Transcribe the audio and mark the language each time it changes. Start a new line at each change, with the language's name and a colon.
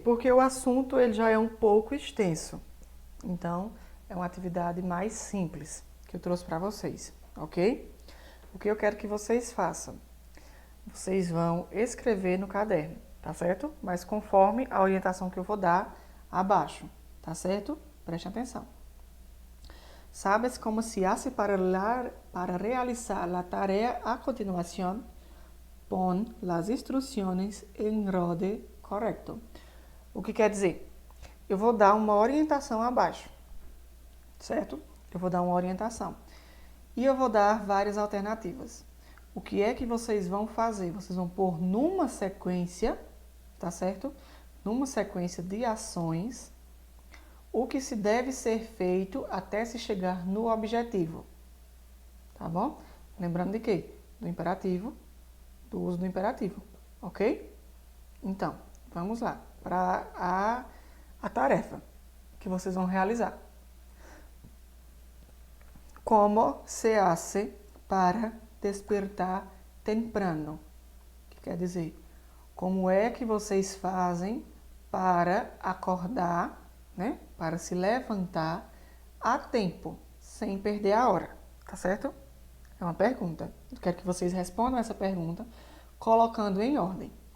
Portuguese: Porque o assunto ele já é um pouco extenso. Então, é uma atividade mais simples que eu trouxe para vocês, ok? O que eu quero que vocês façam? Vocês vão escrever no caderno, tá certo? Mas conforme a orientação que eu vou dar abaixo, tá certo? Preste atenção.
Spanish: ¿Sabes cómo se hace para realizar la tarea a continuación? Pon las instrucciones en orden correcto.
Portuguese: O que quer dizer? Eu vou dar uma orientação abaixo, certo? Eu vou dar uma orientação. E eu vou dar várias alternativas. O que é que vocês vão fazer? Vocês vão pôr numa sequência, tá certo? Numa sequência de ações, o que se deve ser feito até se chegar no objetivo. Tá bom? Lembrando de quê? Do imperativo, do uso do imperativo, ok? Então, vamos lá para a tarefa que vocês vão realizar.
Spanish: Como se hace para despertar temprano?
Portuguese: Que quer dizer, como é que vocês fazem para acordar, né? Para se levantar a tempo, sem perder a hora, tá certo? É uma pergunta. Eu quero que vocês respondam essa pergunta colocando em ordem.